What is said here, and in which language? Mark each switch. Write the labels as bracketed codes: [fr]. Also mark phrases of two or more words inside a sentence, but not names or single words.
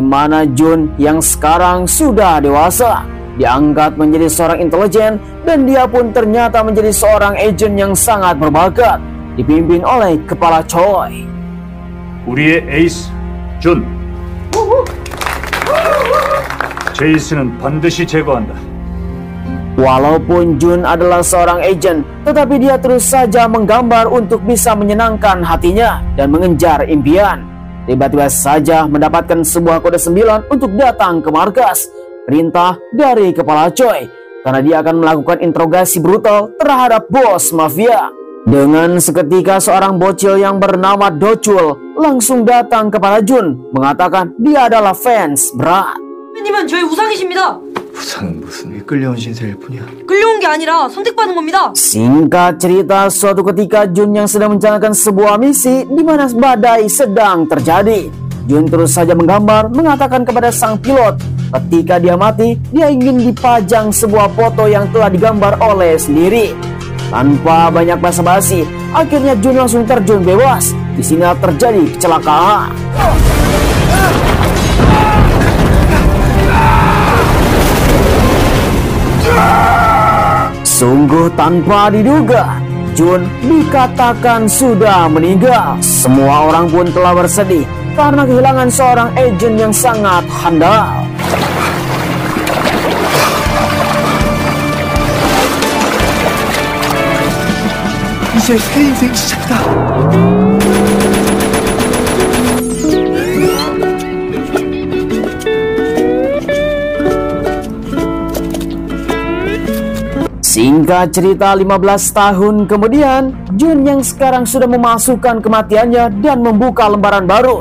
[id] mana Jun yang sekarang sudah dewasa diangkat menjadi seorang intelijen, dan dia pun ternyata menjadi seorang agen yang sangat berbakat, dipimpin oleh Kepala Choi. [ko] 우리의 에이스 준. 제이스는 반드시 제거한다. [id] Walaupun Jun adalah seorang agen, tetapi dia terus saja menggambar untuk bisa menyenangkan hatinya dan mengejar impian. Tiba-tiba saja mendapatkan sebuah kode 9 untuk datang ke markas. Perintah dari Kepala Choi, karena dia akan melakukan interogasi brutal terhadap bos mafia. Dengan seketika seorang bocil yang bernama Dochul langsung datang kepada Jun, mengatakan dia adalah fans berat. [ko] 님은 저의 우상이십니다. 우상은 무슨 끌려온 신세일 뿐이야. 끌려온 게 아니라 선택받은 겁니다. [id] Singkat cerita, suatu ketika Jun yang sedang menjalankan sebuah misi di mana badai sedang terjadi. Jun terus saja menggambar, mengatakan kepada sang pilot ketika dia mati, dia ingin dipajang sebuah foto yang telah digambar oleh sendiri. Tanpa banyak basa-basi, akhirnya Jun langsung terjun bebas. Di sini terjadi kecelakaan. Sungguh tanpa diduga, Jun dikatakan sudah meninggal. Semua orang pun telah bersedih karena kehilangan seorang agen yang sangat handal. [ko] 이제 새 인생 시작이다. [id] Singkat cerita 15 tahun kemudian, Jun yang sekarang sudah memasukkan kematiannya dan membuka lembaran baru.